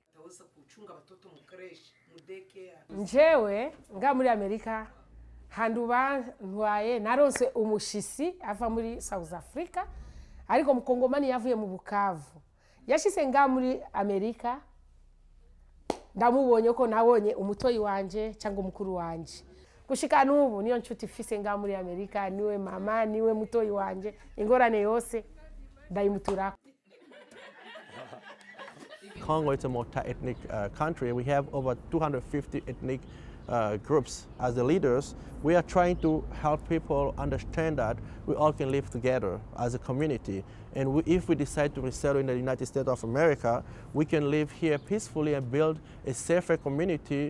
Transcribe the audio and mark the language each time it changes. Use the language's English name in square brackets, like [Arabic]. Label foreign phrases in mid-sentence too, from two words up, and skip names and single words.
[Rundi] Njewe nga muri Amerika handuba ntwaye naronse umushisi ava muri South Africa ariko mukongomani yavuye mu Bukavu yashise nga muri Amerika ndamubonye ko nabonye umutoyi wanje cyangwa umukuru wanje gushika n'ubu niyo nshuti fise nga muri Amerika niwe mama niwe mutoyi wanje ingorane yose ndayimutura. [English] Congo is a multi-ethnic country. We have over 250 ethnic groups. As the leaders, we are trying to help people understand that we all can live together as a community. And if we decide to resettle in the United States of America, we can live here peacefully and build a safer community.